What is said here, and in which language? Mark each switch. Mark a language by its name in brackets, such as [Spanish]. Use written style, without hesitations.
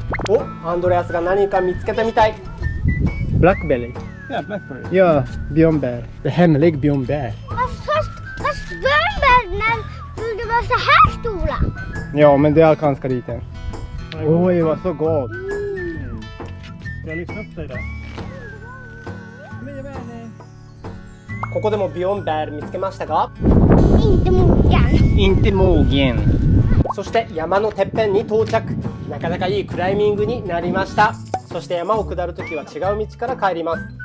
[Japanese] お、アンドレアスが何か見つけたみたい。 [English] Blackbelly. [Swedish] Ja, blackberry. Ja, björnbär. Det är hemlig björnbär. Fast björnbär borde vara så här stora. Ja, men det är ganska liten. Oj, vad så gott. Ska jag lyfta upp dig där? [Japanese] ここでもビヨンベール見つけましたが、 [Swedish] Inte mogen. Inte mogen. [Japanese] そして山のてっぺんに到着。なかなかいいクライミングになりました。そして山を下るときは違う道から帰ります。